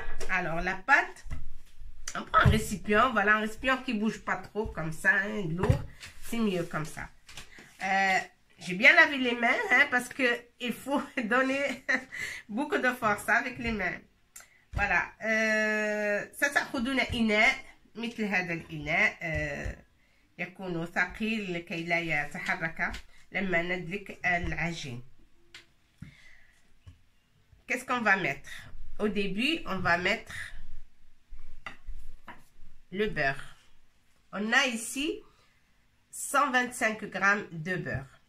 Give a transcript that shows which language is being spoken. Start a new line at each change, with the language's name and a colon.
French: Alors la pâte, on prend un récipient, voilà, un récipient qui bouge pas trop comme ça, lourd, c'est mieux comme ça. J'ai bien lavé les mains, parce que il faut donner beaucoup de force avec les mains. Voilà.
Arabic: ستأخذون إناء مثل هذا الإناء يكون ثقيل لكي لا يتحرك لما ندلك العجين.
French: Qu'est-ce qu'on va mettre? Au début, on va mettre le beurre. On a ici 125 grammes de beurre.